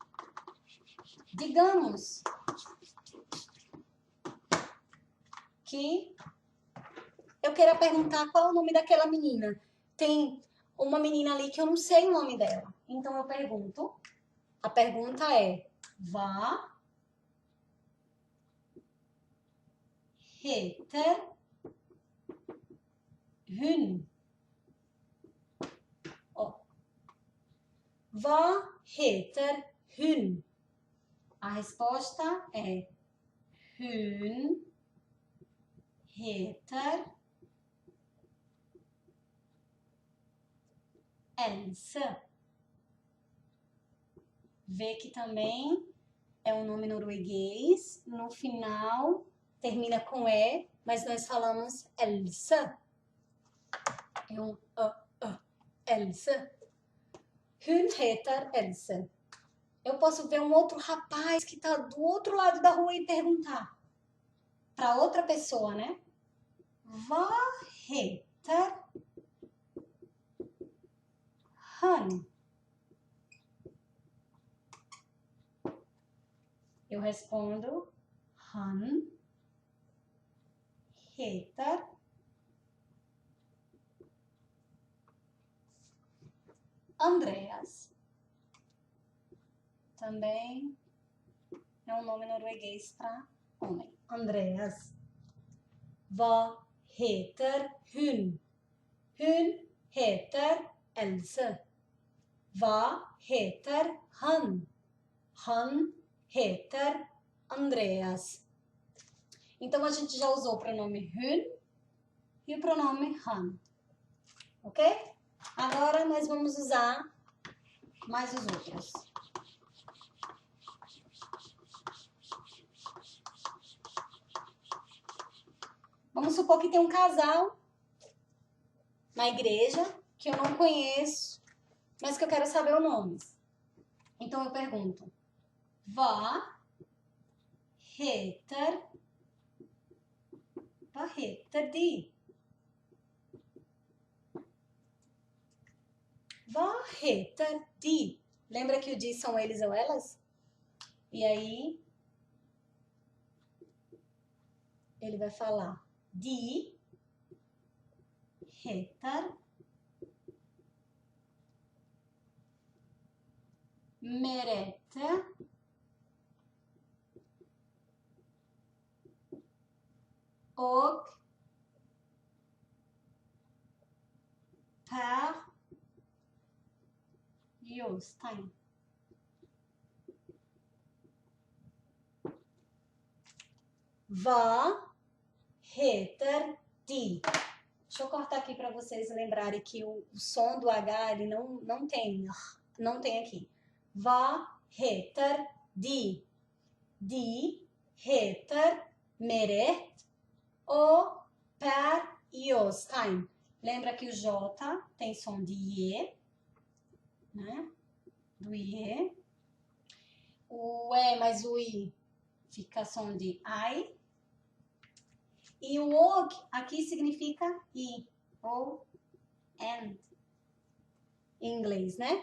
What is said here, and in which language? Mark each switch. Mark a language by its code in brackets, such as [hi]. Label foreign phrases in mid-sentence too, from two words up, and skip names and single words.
[pt] Digamos que eu queira perguntar qual é o nome daquela menina. Tem uma menina ali que eu não sei o nome dela. Então eu pergunto. A pergunta é: [no] Hva heter hun? Hva heter hun? [pt] A resposta é: [no] Hun heter Else. [pt] Vê que também é um nome norueguês. No final termina com E, mas nós falamos Else. É um Else. [no] Hun heter Else. [pt] Eu posso ver um outro rapaz que está do outro lado da rua e perguntar para outra pessoa, né? [no] Hva heter han? [pt] Eu respondo, [no] han heter Andreas. [pt] Também é um nome norueguês para homem. [no] Andreas. Hva heter hun? Hun heter Else. Hva heter han? Han heter Andreas. [pt] Então, a gente já usou o pronome hun e o pronome han. Ok? Agora, nós vamos usar mais os outros. Vamos supor que tem um casal na igreja que eu não conheço, mas que eu quero saber o nome. Então, eu pergunto, [no] Hva heter de? Hva heter de? [pt] Lembra que o de são eles ou elas? E aí, ele vai falar [no] de heter merete och per Jostein. Hva heter de? [pt] Deixa eu cortar aqui para vocês lembrarem que o som do H ele não tem aqui. [no] Hva heter de? De heter Meret och Per Jostein. [pt] Lembra que o J tem som de IE, né? Do IE. O E mais o I fica som de I. E o OG aqui significa I, ou AND, em inglês, né?